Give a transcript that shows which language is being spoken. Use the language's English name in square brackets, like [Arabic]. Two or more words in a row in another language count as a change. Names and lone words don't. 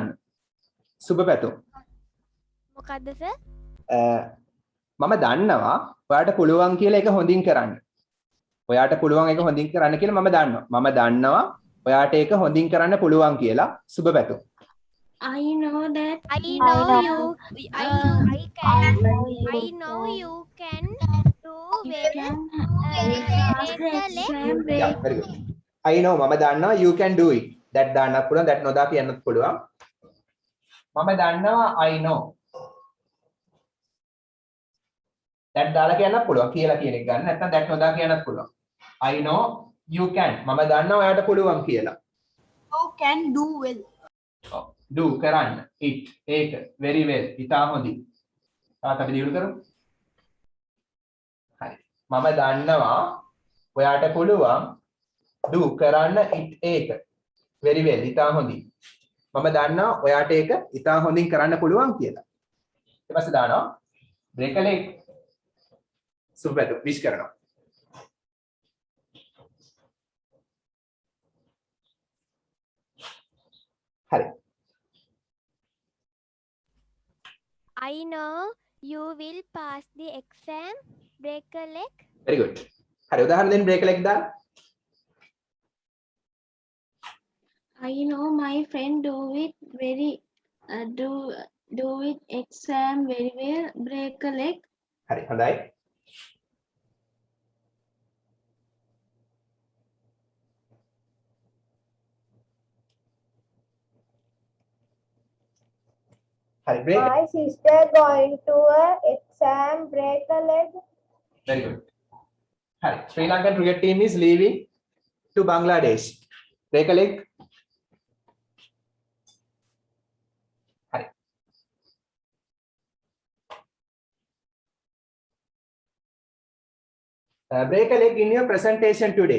[Sinhala] සුබ පැතුම්. මොකද්ද සර්? මම දන්නවා ඔයාට පුළුවන් කියලා ඒක හොඳින් කරන්න. ඔයාට පුළුවන් ඒක හොඳින් කරන්න කියලා මම දන්නවා. මම දන්නවා ඔයාට ඒක හොඳින් කරන්න පුළුවන් කියලා සුබ පැතුම්. [English] I know that. I know you can do well. Yeah, very good. I know [Sinhala] මම දන්නවා [English] you can do it. [Sinhala] that දාන්නත් පුළුවන් that නොදා කියන්නත් පුළුවන්. මම දන්නවා [English] I know. [Sinhala] that දාලා කියන්නත් පුළුවන් කියලා කියන එක ගන්න. නැත්නම් that නොදා කියන්නත් පුළුවන්. [English] I know you can. [Sinhala] මම දන්නවා ඔයාට පුළුවන් කියලා. [English] You can do well. do කරන්න. it ඒක very well. [Sinhala] ඉතා හොඳින්. තාත් අපි දියුණු කරමු. හරි. මම දන්නවා ඔයාට පුළුවන් do කරන්න it ඒක [English] very well. [Sinhala] ඉතා හොඳින්. මම දන්නවා ඔයාට ඒක ඉතා හොඳින් කරන්න පුළුවන් කියලා. ඊට පස්සේ දානවා [English] break a leg. [Sinhala] සුබපැතු විශ් කරනවා. හරි. [English] I know you will pass the exam. Break a leg. very good. [Sinhala] හරි උදාහරණ දෙන්න [English] break a leg [Sinhala] දාන්න. [English] I know my friend do it exam very well. Break a leg. [Sinhala] හරි හොඳයි. හරි break. [English] My sister going to a exam, break a leg. very good. හරි Sri Lankan cricket team is leaving to Bangladesh. break a leg. හරි. break a leg in your presentation today.